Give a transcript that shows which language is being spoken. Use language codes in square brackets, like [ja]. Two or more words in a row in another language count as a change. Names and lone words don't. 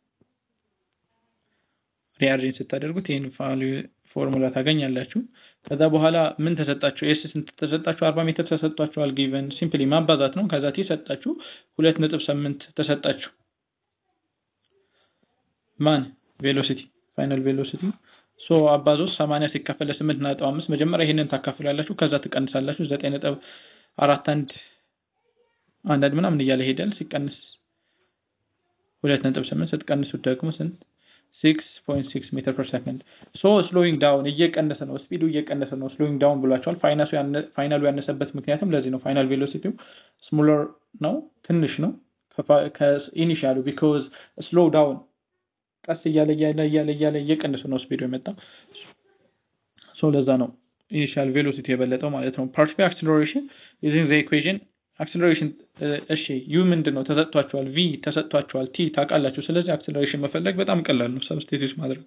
[am] ሪአሬንጅ ስታደርጉት ይሄን ፎርሙላ ታገኛላችሁ ከዛ በኋላ ምን ተሰጣችሁ s ስንት ተሰጣችሁ 40 ሜትር ተሰጣችኋል [en] given simply [am] ማባዛት ነው ከዛ t ተሰጣችሁ 2.8 ተሰጣችሁ ማን [en] velocity final velocity [am] ሶ አባዞ 80 ሲከፈል 8.5 መጀመሪያ ይሄንን ታካፍላላችሁ ከዛ ትቀንሳላችሁ 9.41 አንድ ምናምን እያለ ሄዳል ሲቀንስ 2.8 ስትቀንሱት ደግሞ ስንት 6.6 [en] meter per second [am] ሶ [en] slowing down [am] እየቀነሰ ነው ስፒዱ እየቀነሰ ነው [en] slowing down [am] ብሏቸዋል ፋይናሉ ያነሰበት ምክንያቱም ለዚህ ነው ፋይናል ቬሎሲቲው smaller ነው ትንሽ ነው ከኢኒሺያሉ [en] because slow down [am] ቀስ እያለ እየቀነሰ ነው ስፒዱ የመጣው ሶ ለዛ ነው [en] initial velocity [am] የበለጠው ማለት ነው። [en] particle acceleration using the equation acceleration [am] እሺ ዩ ምንድነው ተሰጥቷቸዋል፣ ቪ ተሰጥቷቸዋል፣ ቲ ታውቃላችሁ። ስለዚህ አክሰለሬሽን መፈለግ በጣም ቀላል ነው፣ ሰብስቲቲዩት ማድረግ።